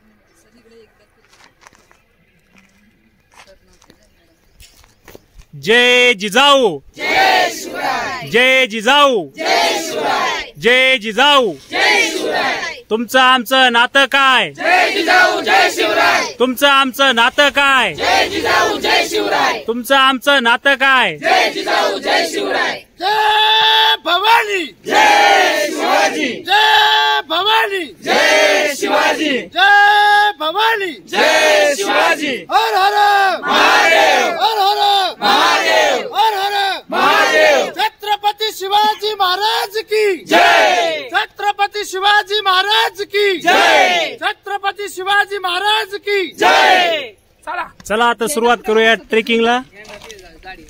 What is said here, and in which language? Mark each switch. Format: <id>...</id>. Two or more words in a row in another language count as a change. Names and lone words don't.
<mr>जय जिजाऊ, जय जिजाऊ, जय जिजाऊ. तुमचं आमचं नातं काय? जय जिजाऊ जय शिवराय. तुमचं आमचं नातं काय? जय जिजाऊ जय शिवराय. तुमचं आमचं नातं काय? जय जिजाऊ जय शिवराय. जय भवानी, जय शिवाजी. जय भवानी, जय शिवाजी. जय भवानी, जय शिवाजी. हर हर महादेव, हर हर महादेव, हर हर महादेव.</mr> <hi>छत्रपती शिवाजी महाराज की जय. छत्रपती शिवाजी महाराज की जय. छत्रपती शिवाजी महाराज की जय.</hi> <mr>चला चला आता सुरुवात करूया ट्रेकिंगला.</mr>